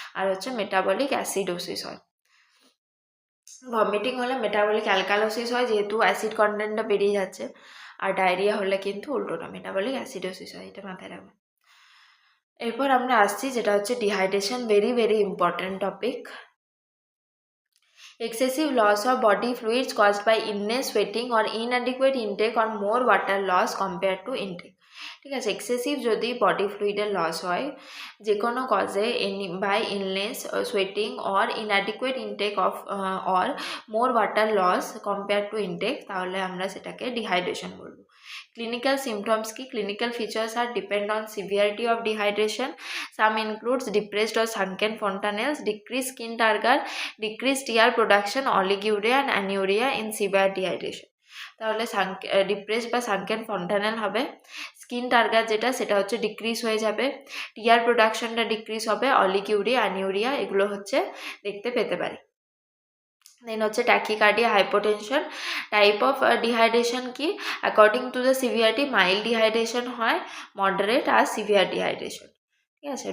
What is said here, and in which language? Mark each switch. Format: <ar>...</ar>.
<bn>আর হচ্ছে metabolic acidosis হয়, vomiting হলে মেটাবলিক অ্যালকালোসিস হয় যেহেতু অ্যাসিড কন্টেন্টটা বেরিয়ে যাচ্ছে, আর ডায়রিয়া হলে কিন্তু উল্টোটা মেটাবলিক অ্যাসিডোসিস হয়, এটা মাথায় রাখবেন। এরপর আমরা আসছি যেটা হচ্ছে dehydration, very very important topic.</bn> <en>Excessive loss of body fluids caused by illness, sweating or inadequate intake or more water loss compared to intake,</en> <bn>ঠিক আছে। এক্সেসিভ যদি বডি ফ্লুইডের লস হয় যে কোনো কজে,</bn> <en>by illness, sweating or inadequate intake of or more water loss compare to intake,</en> <bn>তাহলে আমরা সেটাকে dehydration বলবো।</bn> <en>Clinical symptoms কি, clinical features are depend on severity of dehydration. Some includes depressed or sunken fontanelles, decreased skin turgor, decreased tear production, oliguria and anuria in severe dehydration.</en> <bn>তাহলে depress বা সানকেন fontanelle হবে, skin টার্গার যেটা সেটা হচ্ছে decrease হয়ে যাবে, টিয়ার প্রোডাকশনটা decrease হবে, অলিকিউরিয়া অ্যানিউরিয়া এগুলো হচ্ছে দেখতে পেতে পারি। দেন হচ্ছে tachycardia, hypotension. Type of dehydration কি,</bn> <en>according to the severity</en> <bn>mild dehydration হয়, মডারেট আর সিভিয়ার ডিহাইড্রেশন, ঠিক আছে।</bn>